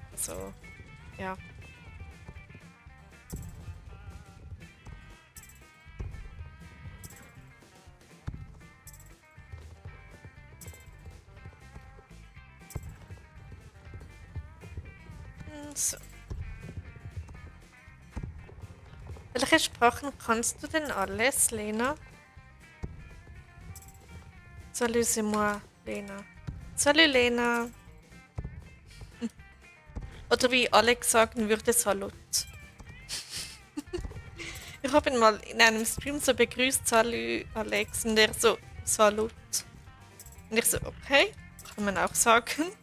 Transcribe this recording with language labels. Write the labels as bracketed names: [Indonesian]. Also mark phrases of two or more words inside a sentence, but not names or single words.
[German] Also, ja. So. Welche Sprachen kannst du denn alles, Lena? [French] Salut, c'est moi, Lena. Salut, Lena. [German] Oder wie Alex sagen würde, Salut. Ich habe ihn mal in einem Stream so begrüßt, Salut, Alex, und er so, Salut. Und ich so, okay, kann man auch sagen.